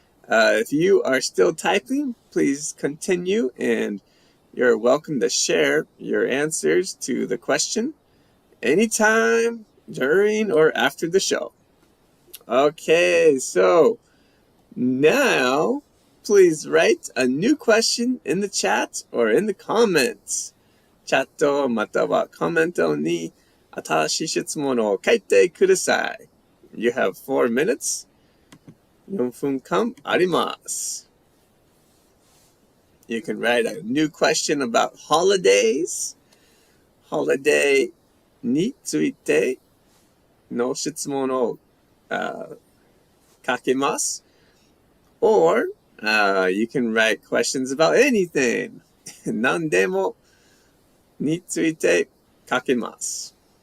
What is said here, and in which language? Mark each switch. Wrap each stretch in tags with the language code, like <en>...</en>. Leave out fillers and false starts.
<en>If you are still typing, please continue, and you're welcome to share your answers to the question anytime during or after the show. Okay, so now please write a new question in the chat or in the comments.</en> <ja>チャットまたはコメントに新しい質問を書いてください.</ja> <en>You have 4 minutes.</en> <ja>4分間あります.</ja> <en>You can write a new question about holidays.</en> <ja>Holiday についての質問を書けます.</ja> <en>Or you can write questions about anything.</en> <ja>何でもについて書けます.</ja>